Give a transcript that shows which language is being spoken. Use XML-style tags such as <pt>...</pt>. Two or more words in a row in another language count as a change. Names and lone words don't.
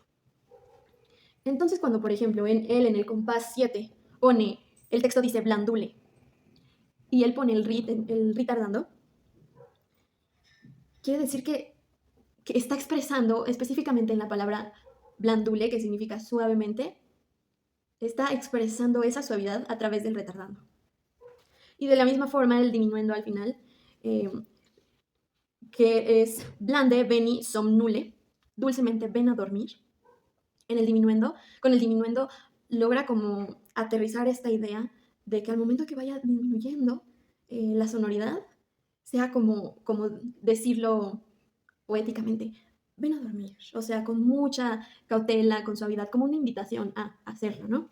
<es>Entonces, cuando, por ejemplo, él en el compás 7 pone, el texto dice blandule, y él pone el retardando, quiere decir que está expresando específicamente en la palabra blandule, que significa suavemente, está expresando esa suavidad a través del retardando. Y de la misma forma, el diminuendo al final, que es</es> <la>blande veni somnule,</la> <es>dulcemente ven a dormir. En el diminuendo, con el diminuendo logra como aterrizar esta idea de que al momento que vaya disminuyendo la sonoridad, sea como decirlo poéticamente, ven a dormir, o sea, con mucha cautela, con suavidad, como una invitación a hacerlo, ¿no?</es>